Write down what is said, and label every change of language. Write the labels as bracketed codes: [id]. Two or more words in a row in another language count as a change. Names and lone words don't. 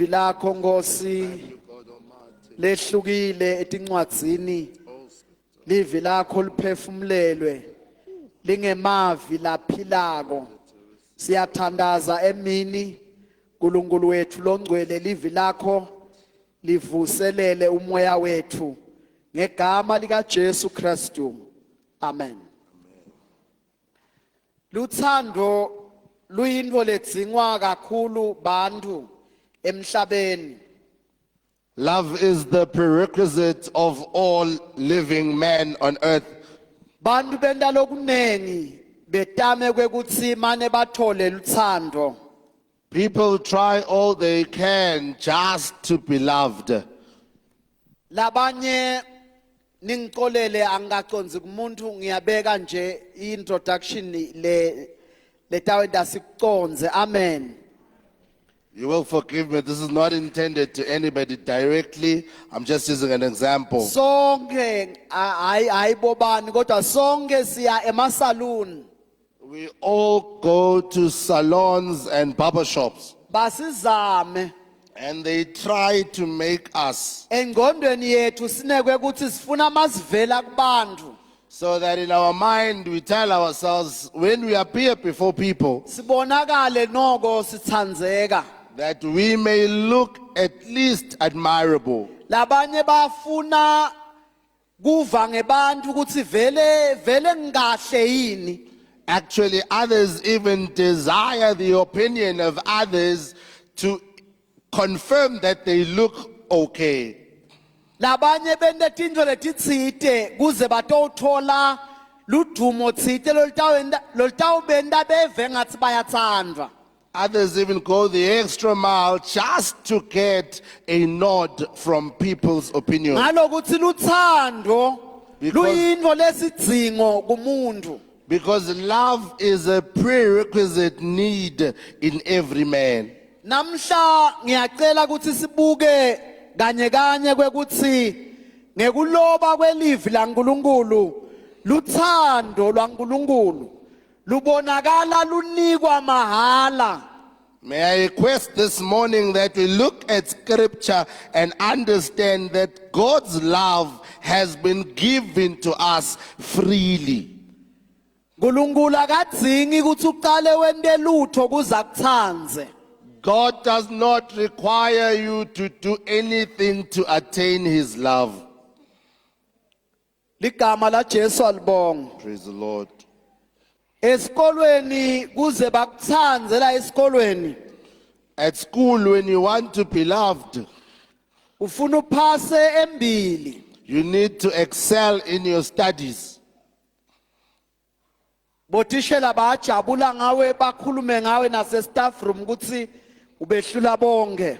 [ss] lakho Nkosi lehlukile etincwadzini livi lakho liphefumulelwe lingemavi laphilako siyathandaza emini uNkulunkulu wethu longcwele livi lakho livuselele umoya wethu ngegama lika Jesu Kristu amen. Luthando luyinto ledzingwa kakhulu bantu emhlabeni. [en] Love is the prerequisite of all living men on earth. [ss] Bantu benda lokunengi betame kwekutsi mane bathole luthando. [en] People try all they can just to be loved. [ss] Labanye ningixolele angikaconzi kumuntu ngiyabeka nje introduction le tawenda sikuconze. Amen. [en] You will forgive me. This is not intended to anybody directly. I'm just using an example. [ss] Sonke hayi bobani kodwa sonke siya emasalon. [en] We all go to salons and barber shops, [ss] Basizame [en] and they try to make us [ss] engqondweni yethu sinekwe ukuthi sifuna masivela kubantu [en] so that in our mind we tell ourselves when we appear before people [ss] sibonakale noko sithandzeka. [en] that we may look at least admirable. [ss] Labanye bafuna kuva ngebantu ukuthi vele ngikahle yini. [en] Actually, others even desire the opinion of others to confirm that they look okay. [ss] Labanye bende tintfo letitsite kuze batothola ludumo tsite lolutawubenta beve ngathi bayatsandwa. [en] Others even go the extra mile just to get a nod from people's opinion. [ss] Ngalokuthi luthando [en] Because- [ss] luyintfo lesidzingo kumuntu. [en] Because love is a prerequisite need in every man. [ss] Namhla ngiyacela ukuthi sibuke kanye kwekuthi ngekuloba kwelivi laNkulunkulu luthando lwaNkulunkulu lubonakala lunikwa mahala. [en] May I request this morning that we look at scripture and understand that God's love has been given to us freely. [ss] Nkulunkulu akadzingi ukuthi uqale wente lutho kuza kuthandze. [en] God does not require you to do anything to attain his love. [ss] Ligama la Jesu alibonga. [en] Praise the Lord. [ss] Esikolweni kuze bakuthandze la esikolweni [en] At school, when you want to be loved, [ss] ufuna uphase embili. [en] you need to excel in your studies. [ss] Bothishela bayajabula ngawe bakhulume ngawe nase [en] staff room [ss] ukuthi ubehlula bonke.